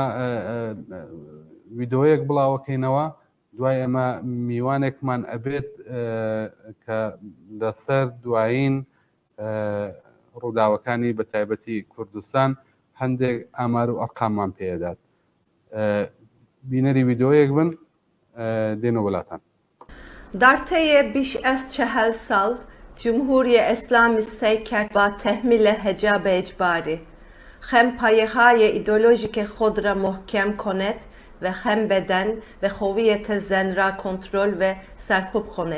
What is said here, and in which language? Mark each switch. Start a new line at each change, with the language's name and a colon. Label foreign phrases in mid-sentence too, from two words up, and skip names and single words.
Central Kurdish: ویدۆیەک بڵاوەکەینەوە دوای ئێمە میوانێکمان ئەبێت کە لەسەر دوایین ڕووداوەکانی بە تایبەتی کوردستان هەندێک ئامار و ئەرقاممان پێدات. بینەری ویدۆیەک بن دێنە وڵاتان.
Persian: در طی بیش از 40 سال جمهوری اسلامی سعی کرد با تحمیل حجاب اجباری هم پایه‌های ایدئولوژیک خود را محکم کند و هم بدن و هویت زن را کنترل و سرکوب کند.